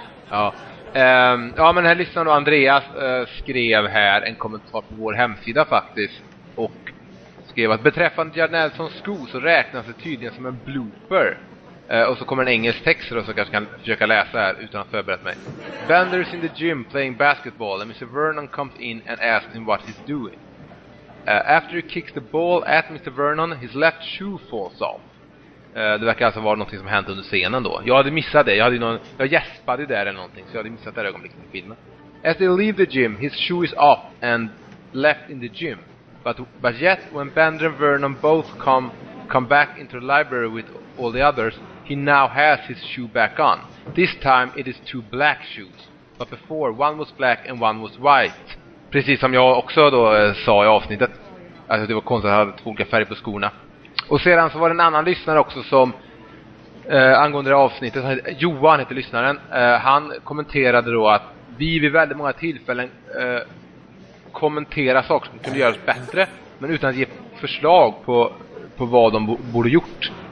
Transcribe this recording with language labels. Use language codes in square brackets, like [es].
[sv] Ja. Ja, men här lyssnar då Andreas, skrev här en kommentar på vår hemsida faktiskt och skrev att beträffande Jad Nelsons sko så räknas det tydligen som en blooper. Och så kommer en engelsk text då, så kanske kan försöka läsa här utan att förberett mig. [en] Bender is in the gym playing basketball and Mr. Vernon comes in and asks him what he's doing. After he kicks the ball at Mr. Vernon, his left shoe falls off. [sv] Det verkar alltså vara något som hänt under scenen då. Jag hade missat det. Jag gäspade där eller någonting, så jag hade missat det ögonblicket i filmen. [en] As they leave the gym, his shoe is off and left in the gym. But yet when Bender and Vernon both come back into the library with all the others, he now has his shoe back on. This time it is two black shoes. But before one was black and one was white. [sv] Precis som jag också då sa i avsnittet. Alltså det var konstigt att ha två olika färger på skorna. Och sedan så var det en annan lyssnare också som angående det avsnittet, Johan heter lyssnaren, han kommenterade då att vi vid väldigt många tillfällen kommenterar saker som kunde göras bättre, men utan att ge förslag på vad de borde gjort.